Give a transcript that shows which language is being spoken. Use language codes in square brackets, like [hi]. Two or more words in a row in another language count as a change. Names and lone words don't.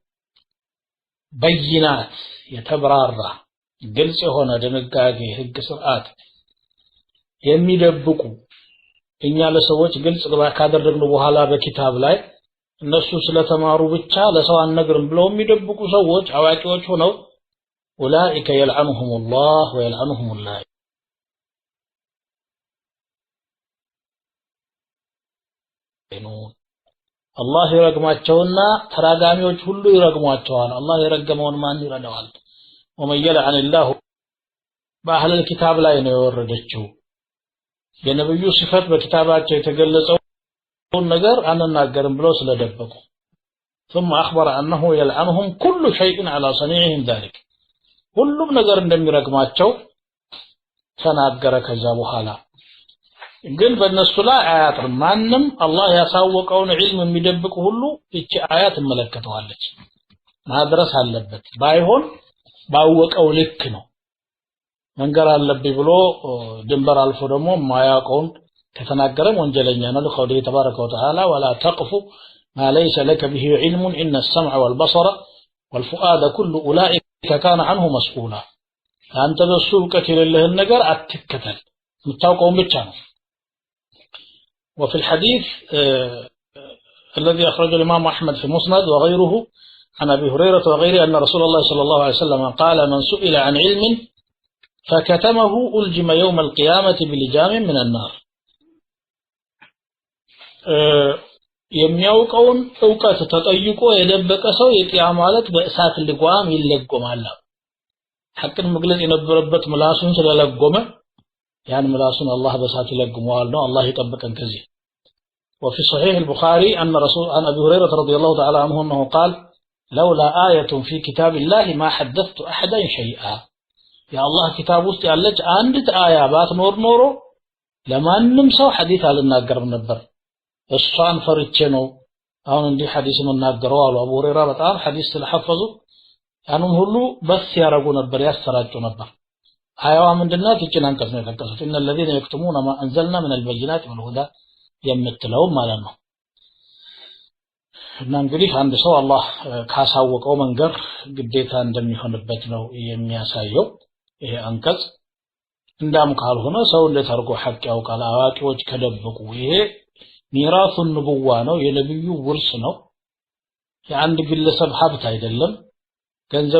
[am] በይናት የተብራራ ግልጽ የሆነ ድንጋጌ ህግ ስርዓት የሚደብቁ እኛ ለሰዎች ግልጽ ካደረግነው በኋላ በኪታብ ላይ እነሱ ስለተማሩ ብቻ ለሰው አንነግርም ብለው የሚደብቁ ሰዎች አዋቂዎች ሆነው [ar] أولئك يلعنهم الله ويلعنهم اللاعنون [am] አላህ ይረግማቸውና ተራጋሚዎች ሁሉ ይረግሟቸዋል አላህ የረገመውን ማን ይረዳዋል [ar] ومن يلعن الله [am] በአህለ الكتاب ላይ ነው የወረደችው የነብዩ ሲፈት በኪታባቸው የተገለጸውን ነገር አንናገርም ብለው ስለደበቁ [ar] ثم اخبر انه يلعنهم كل شيء على صنيعهم ذلك [am] ሁሉም ነገር እንደሚረግማቸው ተናገረ ከዛ በኋላ ግን በእነሱ ላይ አያጥርም ማንንም አላህ ያሳወቀውን ዒልም የሚደብቅ ሁሉ እቺ አያት መለከተዋለች ማድረስ አለበት ባይሆን ባወቀው ልክ ነው መንገር አለብኝ ብሎ ድንበር አልፎ ደግሞ ማያውቀውን ከተናገረም ወንጀለኛ ነው ለኸውዲ [ar] تبارك وتعالى ولا تقف ما ليس لك به علم ان السمع والبصر والفؤاد كل اولئك كان عنه مسؤولا [am] አንተ በሱ ዕውቀት የሌለህን ነገር አትከተል የምታውቀውን ብቻ ነው [ar] وفي الحديث الذي أخرجه الإمام أحمد في المسند وغيره عن أبي هريرة وغيره أن رسول الله صلى الله عليه وسلم قال من سئل عن علم فكتمه ألجم يوم القيامة بلجام من النار [am] የሚያውቀውን ዕውቀት ተጠይቆ የደበቀ ሰው የቂያ ማለት በእሳት ልጓም ይለጎማል ሐቅን መግለጽ የነበረበት ምላሱን ስለለጎመ ያን ምላሱን አላህ በእሳት ይለግመዋል ነው አላህ ይጠብቀን ከዚህ [ar] وفي صحيح البخاري أن رسول عن أبي هريرة رضي الله تعالى عنه أنه قال لولا آية في كتاب الله ما حدثت أحدا شيئا يا الله كتاب [am] ውስጥ ያለች አንዲት አያ ባትኖር ኖሮ ለማንም ሰው ሐዲስ አልናገርም ነበር እሷን ፈርቼ ነው አሁን እንዲህ ሐዲስ መናገረው አሉ አቡ ሁረይራ በጣም ሐዲስ ስለሐፈዙ ያንም ሁሉ በስ ያረጉ ነበር ያሰራጩ ነበር አያዋ ምንድነው እቺን አንቀጽ ነው የተጠቀሱት [ar] ان الذين يكتمون ما انزلنا من البينات والهدى [am] የምትለው ማለት ነው እና እንግዲህ አንድ ሰው አላህ ካሳወቀው መንገር ግዴታ እንደሚሆንበት ነው የሚያሳየው ይሄ አንቀጽ እንዳም ካልሆነ ሰው እንደተርጎ ሐቅ ያውቃል አዋቂዎች ከደበቁ ይሄ [ar] ميراث النبوة [am] ነው የነብዩ ውርስ ነው የአንድ ግለሰብ ሀብት አይደለም ገንዘቡ